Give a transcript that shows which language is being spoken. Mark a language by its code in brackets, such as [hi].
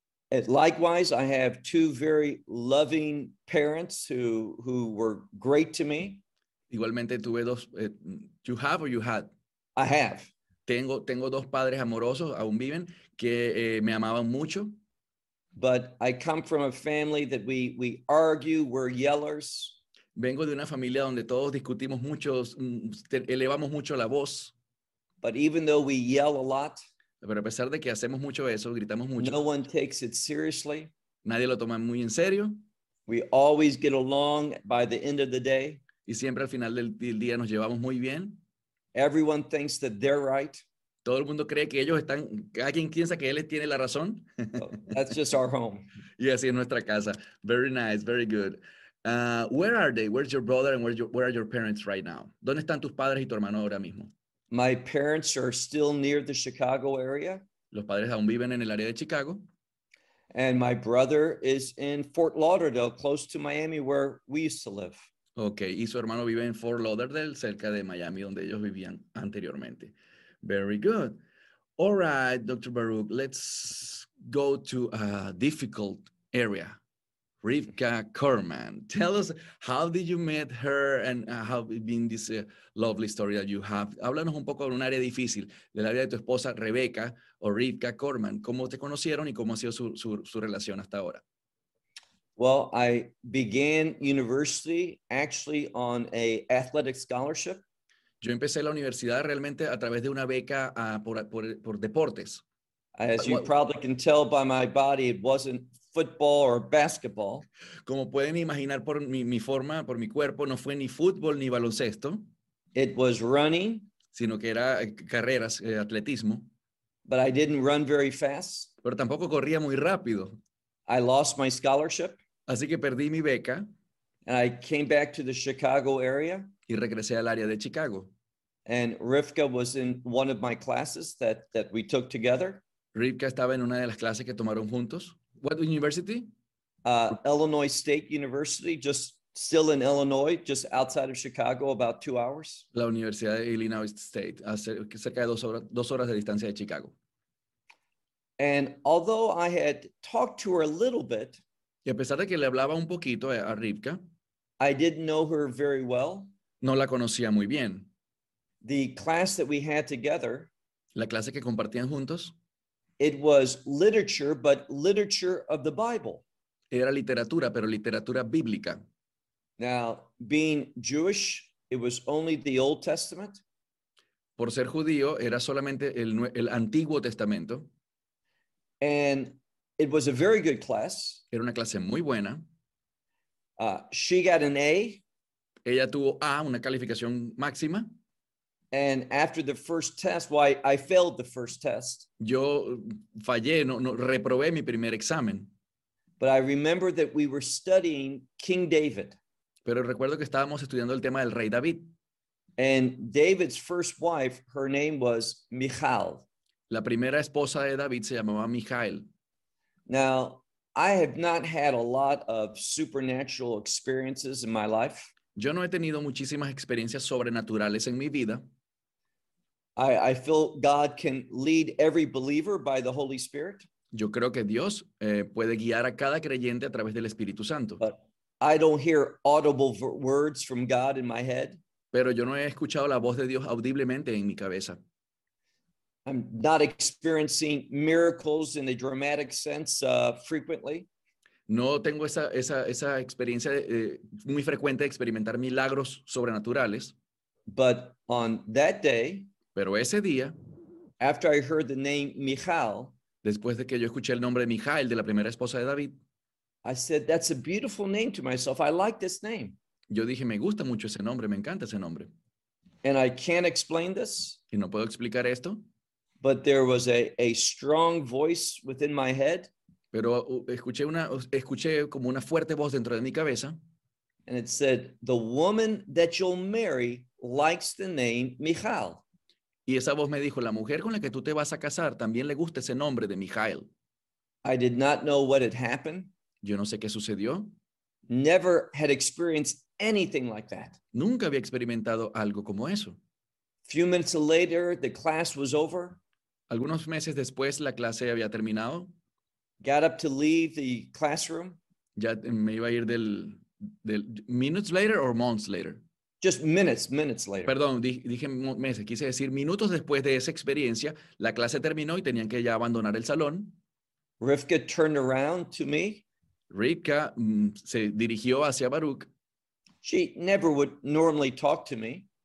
[en] Likewise, I have two very loving parents who were great to me. [es] Igualmente tuve dos. [en] You have or you had? I have. [es] Tengo dos padres amorosos, aún viven, que me amaban mucho. [en] But I come from a family that we argue, we're yellers. [es] Vengo de una familia donde todos discutimos mucho, elevamos mucho la voz. [en] But even though we yell a lot, [es] pero a pesar de que hacemos mucho eso, gritamos mucho, [en] no one takes it seriously. [es] Nadie lo toma muy en serio. [en] We always get along by the end of the day. [es] Y siempre al final del día nos llevamos muy bien. [en] Everyone thinks that they're right. [es] Todo el mundo cree que ellos están, cada quien piensa que él tiene la razón. [en] That's just our home. [es] Y así es nuestra casa. [en] Very nice, very good. Where are they? Where's your brother and where are your parents right now? [es] ¿Dónde están tus padres y tu hermano ahora mismo? [en] My parents are still near the Chicago area. [es] Los padres aún viven en el área de Chicago. [en] And my brother is in Fort Lauderdale, close to Miami, where we used to live. [es] Okay, y su hermano vive en Fort Lauderdale, cerca de Miami, donde ellos vivían anteriormente. [en] Very good. All right, Dr. Baruch, let's go to a difficult area. Rivka Kerman, tell us, how did you meet her and how it been this lovely story that you have? [es] Háblanos un poco de un área difícil, de la vida de tu esposa, Rebeca, o Rivka Kerman. ¿Cómo te conocieron y cómo ha sido su relación hasta ahora? [en] Well, I began university actually on a athletic scholarship. [es] Yo empecé la universidad realmente a través de una beca por deportes. [en] As you probably can tell by my body, it wasn't football or basketball. [es] Como pueden imaginar por mi forma, por mi cuerpo, no fue ni fútbol ni baloncesto. [en] It was running. [es] Sino que era carreras, atletismo. [en] But I didn't run very fast. [es] Pero tampoco corría muy rápido. [en] I lost my scholarship. [es] Así que perdí mi beca. [en] And I came back to the Chicago area. [es] Y regresé al área de Chicago. [en] And Rivka was in one of my classes that we took together. [es] Rivka estaba en una de las clases que tomaron juntos. [en] What university? Illinois State University, just still in Illinois, just outside of Chicago, about 2 hours. [es] La Universidad de Illinois State, cerca de dos horas de distancia de Chicago. [en] And although I had talked to her a little bit, [es] y a pesar de que le hablaba un poquito a Rivka, [en] I didn't know her very well. [es] No la conocía muy bien. [en] The class that we had together, [es] la clase que compartían juntos, [en] it was literature, but literature of the Bible. [es] Era literatura, pero literatura bíblica. [en] Now, being Jewish, it was only the Old Testament. [es] Por ser judío, era solamente el Antiguo Testamento. [en] And it was a very good class. [es] Era una clase muy buena. [en] She got an A. [es] Ella tuvo A, una calificación máxima. [en] And after the first test, I failed the first test. [es] Yo fallé, no reprobé mi primer examen. [en] But I remember that we were studying King David. [es] Pero recuerdo que estábamos estudiando el tema del rey David. [en] And David's first wife, her name was Michal. [es] La primera esposa de David se llamaba Michal. [en] Now, I have not had a lot of supernatural experiences in my life. [es] Yo no he tenido muchísimas experiencias sobrenaturales en mi vida. [en] I feel God can lead every believer by the Holy Spirit. [es] Yo creo que Dios puede guiar a cada creyente a través del Espíritu Santo. [en] But I don't hear audible words from God in my head. [es] Pero yo no he escuchado la voz de Dios audiblemente en mi cabeza. [en] I'm not experiencing miracles in the dramatic sense frequently. [es] No tengo esa experiencia muy frecuente de experimentar milagros sobrenaturales. [en] But on that day, [es] pero ese día, [en] after I heard the name Michal, [es] después de que yo escuché el nombre de Michal, de la primera esposa de David, [en] I said, that's a beautiful name to myself. I like this name. [es] Yo dije, me gusta mucho ese nombre, me encanta ese nombre. [en] And I can't explain this. [es] Y no puedo explicar esto. [en] But there was a strong voice within my head. [es] Pero escuché como una fuerte voz dentro de mi cabeza. [en] And it said, the woman that you'll marry likes the name Michal. [es] Y esa voz me dijo, la mujer con la que tú te vas a casar también le gusta ese nombre de Michal. [en] I did not know what had happened. [es] Yo no sé qué sucedió. [en] Never had experienced anything like that. [es] Nunca había experimentado algo como eso. [en] Few minutes later, the class was over. [es] Algunos meses después, la clase había terminado. [en] Got up to leave the classroom. [es] Ya me iba a ir del [en] minutes later or months later. Just minutes later. [es] Perdón, dije meses. Quise decir minutos después de esa experiencia, la clase terminó y tenían que ya abandonar el salón. [en] Rivka turned around to me. [es] Rivka se dirigió hacia Baruch. [en] She never would normally talk to me.